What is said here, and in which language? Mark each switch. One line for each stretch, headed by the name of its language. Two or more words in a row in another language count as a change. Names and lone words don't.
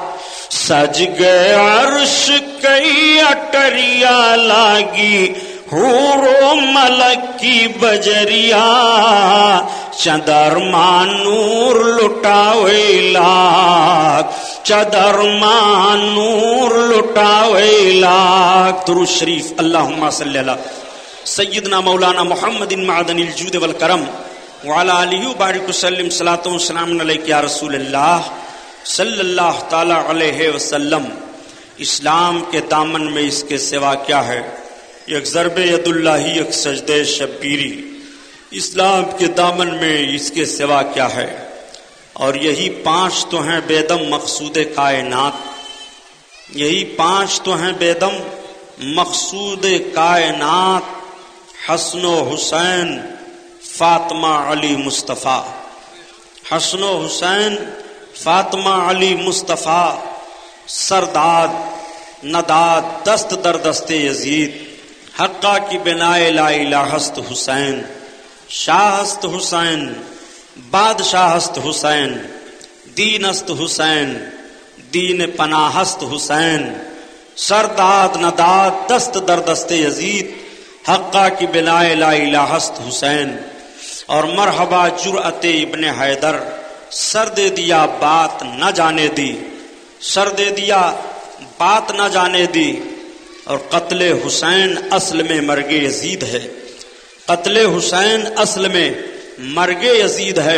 Urdu: سج گئے عرش کئی اٹریا لاگی، حور و ملک کی بجریا، چندرما نور لٹاوے لاگ، چندرما نور لٹاوے لاگ۔ درود شریف
Arabic: اللہم صلی اللہ سیدنا مولانا محمد معدن الجود والکرم وعلی آلہ وبارک وسلم۔ صلاۃ و سلام علیک یا رسول اللہ صلی اللہ تعالی علیہ وسلم۔
Urdu: اسلام کے دامن میں اس کے سوا کیا ہے؟ ایک ضرب ید اللہ، ایک سجدہ شبگیری۔ اسلام کے دامن میں اس کے سوا کیا ہے؟ اور یہی 5 تو ہیں بیدم مقصود کائنات، یہی 5 تو ہیں بیدم مقصود کائنات، حسن و حسین، فاطمہ علی مصطفیٰ، حسن و حسین، فاطمہ علی مصطفیٰ،
Persian: سرداد نداد دست در دست یزید، حقہ کی بنائے
Arabic: لا الہ
Persian: است حسین، شاہ است حسین، بادشاہ است حسین، دین است حسین، دین پناہ است حسین، سرداد نداد دست در دست یزید، حقہ کی بنائے
Arabic: لا الہ
Persian: است حسین۔
Urdu: اور مرحبا جرأت ابن حیدر، سر دے دیا بات نہ جانے دی، سر دے دیا بات نہ جانے دی۔ اور قتل حسین اصل میں مرگ یزید ہے، قتل حسین اصل میں مرگ یزید ہے۔